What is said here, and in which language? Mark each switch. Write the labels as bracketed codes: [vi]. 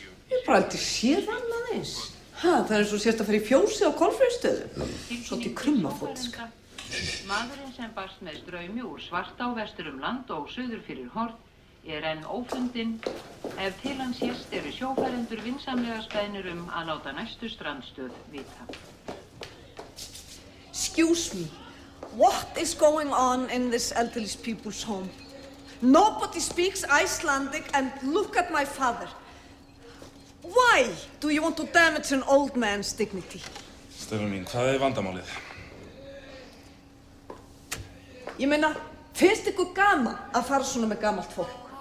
[is] Ég bara aldrei séð annað eins. Það er eins og sérst að fara í fjósi á Kolfreyjustöðum. Svolítið krummafótska. Maðurinn sem barst með straumi úr Svartá vestur land og suður fyrir Horn er enn ófundinn. Ef til hans sést eru sjófarendur vinsamlega speðnir að láta næstu strandstöð vita. [en] Excuse me, what is going on in this elderly people's home? Nobody speaks Icelandic and look at my father. Why do you want to damage an old man's dignity? [is] Stella mín, hvað er vandamálið? Ég meina, finnst ykkur gaman að fara svona með gamalt fólk?